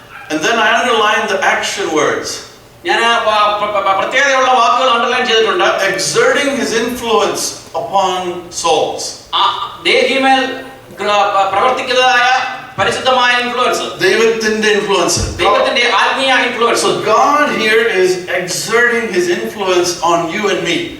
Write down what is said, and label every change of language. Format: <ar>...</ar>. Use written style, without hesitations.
<en>And then I underline the action words.</en> <ml>ഞാൻ പ്രത്യേകതയുള്ള വാക്കുകൾ അണ്ടർലൈൻ ചെയ്തിട്ടുണ്ട്.</ml> <en>Exerting his influence upon souls.</en> <ml>ദേഹിമേൽ പ്രവർത്തിക്കുന്നതായ പരിശുദ്ധമായ ഇൻഫ്ലുവൻസ്. ദൈവത്തിന്റെ ഇൻഫ്ലുവൻസ്. ദൈവത്തിന്റെ ആത്മീയ influence.</ml> <en>So God here is exerting his influence on you and me.</en>